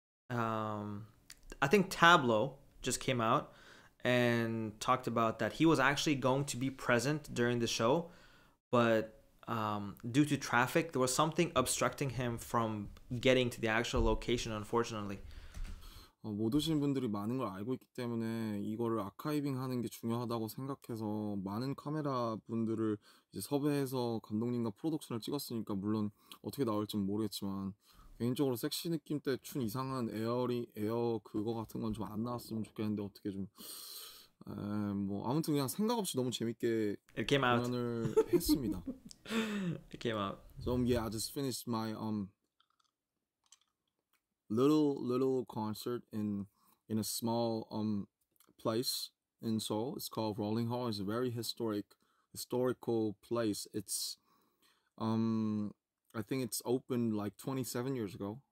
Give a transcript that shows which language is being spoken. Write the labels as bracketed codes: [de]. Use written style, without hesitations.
[en] I think Tableau just came out and talked about that he was actually going to be present during the show, but due to traffic, there was something obstructing him from getting to the actual location, unfortunately. [ko] 못 오신 분들이 많은 걸 알고 있기 때문에 이거를 아카이빙 하는 게 중요하다고 생각해서 많은 카메라 분들을 이제 섭외해서 감독님과 프로덕션을 찍었으니까 물론 어떻게 나올지는 모르겠지만 개인적으로 섹시 느낌 때 춘 이상한 에어 그거 같은 건 좀 안 나왔으면 좋겠는데 어떻게 좀 뭐 아무튼 그냥 생각 없이 너무 재밌게 [en] It came out. [ko] 공연을 했습니다. [en] It came out. So yeah, I just finished my little concert in a small place in Seoul. It's called Rolling Hall. It's a very historical place. It's I think it's opened like 27 years ago.